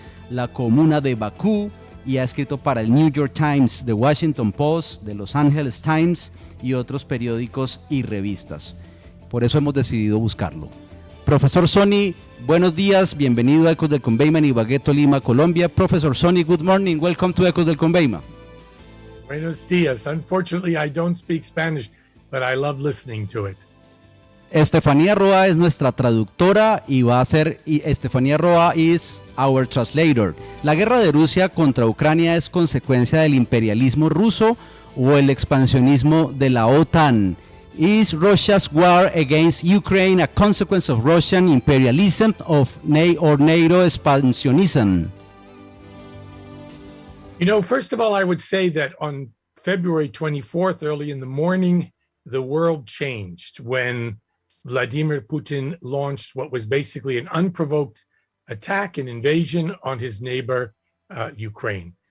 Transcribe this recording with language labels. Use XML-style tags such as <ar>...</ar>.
<es>la comuna de Bakú, y ha escrito para el New York Times, The Washington Post, The Los Angeles Times y otros periódicos y revistas. Por eso hemos decidido buscarlo. Profesor Suny, buenos días, bienvenido a Ecos del Conveima en Ibagué, Tolima, Colombia.</es> <en>Profesor Suny, good morning, welcome to Ecos del Conveima.</en> <es>Buenos días.</es> <en>Unfortunately, I don't speak Spanish, but I love listening to it.</en> <es>Estefanía Roa es nuestra traductora y va a ser,</es> <en>Estefanía Roa is our translator.</en> <es>¿La guerra de Rusia contra Ucrania es consecuencia del imperialismo ruso o el expansionismo de la OTAN?</es> <en>Is Russia's war against Ukraine a consequence of Russian imperialism or NATO expansionism? You know, first of all, I would say that on February 24th, early in the morning, the world changed when Vladimir Putin launched what was basically an unprovoked attack and invasion on his neighbor, Ukraine.</en>